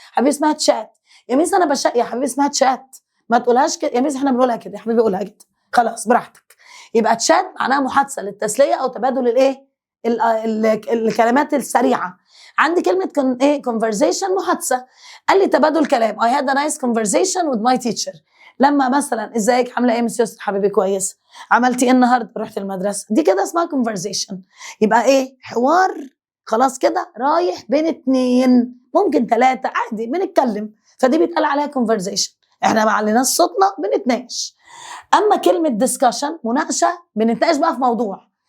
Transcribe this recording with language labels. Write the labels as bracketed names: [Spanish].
[Arabic] حبيبي اسمها تشات يا ميس، انا بشيت يا حبيبي اسمها تشات. ما تقولهاش كده يا ميس، احنا بنقولها كده يا حبيبي، قولها كده خلاص براحتك. يبقى تشات معناها محادثه للتسليه او تبادل الكلمات السريعه. عندي كلمه conversation محادثه. قال لي تبادل كلام. [English] I had a nice conversation with my teacher. [Arabic] لما مثلا ازيك عامله ايه مس يسرا حبيبي كويس، عملتي ايه النهارده، رحت المدرسه، دي كده اسمها conversation. يبقى حوار خلاص كده رايح بين 2 ممكن 3 عادي بنتكلم، فدي بيتقال عليها conversation. احنا ما عليناش صوتنا بنتناقش. اما كلمه discussion مناقشه، بنتناقش بقى في موضوع.